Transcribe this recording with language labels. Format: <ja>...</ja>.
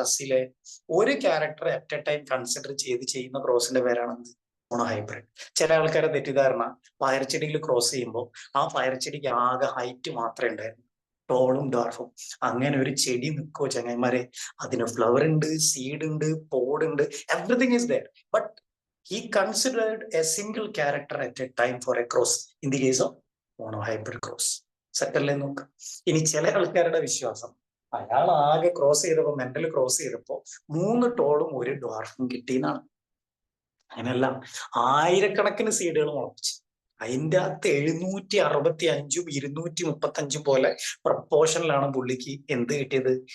<ml>അസിലെ ഒരു character at A time consider ചെയ്ത് ചെയ്യുന്ന ക്രോസിന്റെ പേരാണെന്ന് മോണോ ഹൈബ്രിഡ്. ചില ആൾക്കാരെ തെറ്റിദ്ധാരണ, ഫയർ ചെടിയിൽ ക്രോസ് ചെയ്യുമ്പോൾ ആ ഫയർ ചെടിക്ക് ആകെ ഹൈറ്റ് മാത്രമേ ഉണ്ടായിരുന്നു, ടോളും ഡാർഫും. അങ്ങനെ ഒരു ചെടി നിൽക്കോ ചങ്ങന്മാരെ? അതിന് ഫ്ലവർ ഉണ്ട്, സീഡ് ഉണ്ട്, പോഡ് ഉണ്ട്,</ml> <en>Everything is there. But he considered a single character at a time for a cross in the case of monohybrid cross.</en> <ml>സെറ്റല്ലേ നോക്ക്. ഇനി ചില ആൾക്കാരുടെ വിശ്വാസം, അയാൾ ആകെ ക്രോസ് ചെയ്തപ്പോ, മെന്റൽ ക്രോസ് ചെയ്തപ്പോ 3 ടോളും 1 ഡ്വാർഫും കിട്ടിയെന്നാണ്. അങ്ങനെയല്ല, ആയിരക്കണക്കിന് സീഡുകൾ മുളപ്പിച്ച് അതിൻ്റെ അകത്ത് 765ഉം 235 പോലെ പ്രപ്പോർഷനിലാണ് പുള്ളിക്ക് എന്ത് കിട്ടിയത്?</ml>